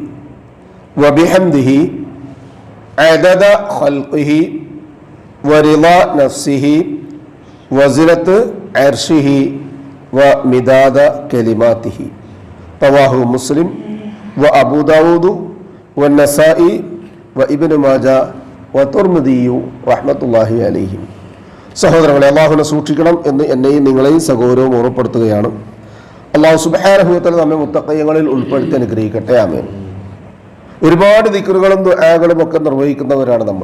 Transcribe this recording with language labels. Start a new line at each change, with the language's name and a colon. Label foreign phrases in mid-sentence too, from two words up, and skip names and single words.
Arabic: وبحمده عدد خلقه ورضا نفسه وزنة عرشه ومداد كلماته. رواه مسلم وأبو داود والنسائي وابن ماجه والترمذي رحمة الله عليه.
Malayalam: സഹോദരങ്ങളെ, അള്ളാഹുവിനെ സൂക്ഷിക്കണം എന്ന് എന്നെയും നിങ്ങളെയും സഗൗരവം ഓർമ്മപ്പെടുത്തുകയാണ്. അള്ളാഹു
Arabic: سبحانه وتعالى
Malayalam: നമ്മെ മുത്തഖീങ്ങളിൽ ഉൾപ്പെടുത്തി അനുഗ്രഹിക്കട്ടെ. ആമീൻ. ഒരുപാട് ദിക്റുകളും ദുആകളും ഒക്കെ നിർവഹിക്കുന്നവരാണ് നമ്മൾ.